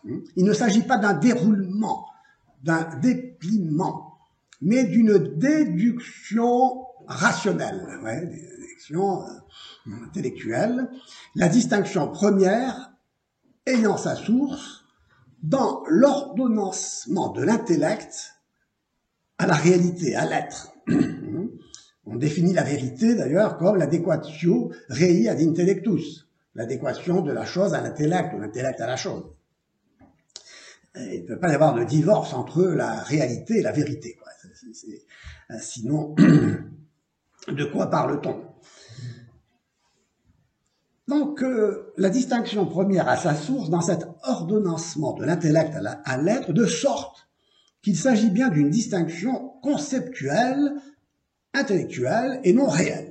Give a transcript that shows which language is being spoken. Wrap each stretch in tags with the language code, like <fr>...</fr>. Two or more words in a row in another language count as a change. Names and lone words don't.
<fr>Il ne s'agit pas d'un déroulement, d'un dépliement, mais d'une déduction rationnelle, déduction intellectuelle. La distinction première ayant sa source dans l'ordonnancement de l'intellect à la réalité, à l'être. On définit la vérité, d'ailleurs, comme l'</fr> <la>adequatio rei ad intellectus,</la> <fr>l'adéquation de la chose à l'intellect, ou l'intellect à la chose. Et il ne peut pas y avoir de divorce entre la réalité et la vérité, quoi. Sinon, de quoi parle-t-on? Donc, la distinction première a sa source dans cet ordonnancement de l'intellect à l'être, de sorte qu'il s'agit bien d'une distinction conceptuelle, intellectuelle et non réelle.</fr>